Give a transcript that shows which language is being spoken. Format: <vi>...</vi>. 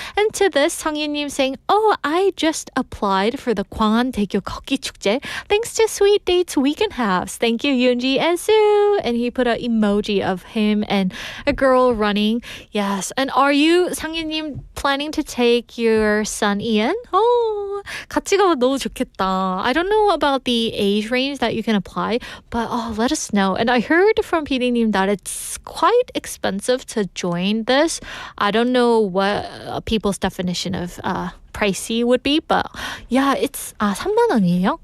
<en>And to this, 성윤님 saying, "Oh, I just applied for the Gwanghwan Daegu 걷기 축제 thanks to Sweet Date's weekend Haps. Thank you, Yoonji and Sue." And he put an emoji of him and a girl running. Yes. And are you, 상윤님, planning to take your son Ian?</en> <ko>Oh, 같이 가면 너무 좋겠다.</ko> <en>I don't know about the age range that you can apply, but let us know. And I heard from PD님 that it's quite expensive to join this. I don't know what people's definition of pricey would be, but yeah, it's</en> <ko>3만 원이에요?</ko>